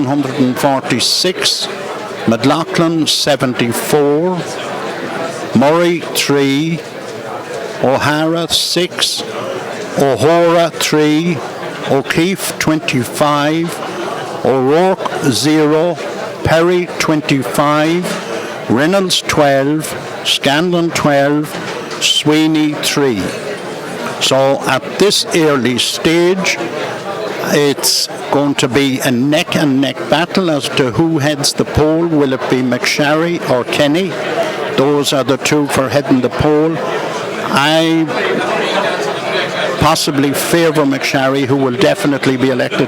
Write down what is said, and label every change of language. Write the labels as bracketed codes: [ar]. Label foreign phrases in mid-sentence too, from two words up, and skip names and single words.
[en] 146, McLaughlin 74, Murray 3, O'Hara 6, O'Hora 3, O'Keefe 25, O'Rourke 0, Perry 25, Reynolds 12, Scanlon 12, Sweeney 3. So at this early stage, it's going to be a neck and neck battle as to who heads the poll. Will it be McSharry or Kenny? Those are the two for heading the poll. I possibly favour McSharry, who will definitely be elected.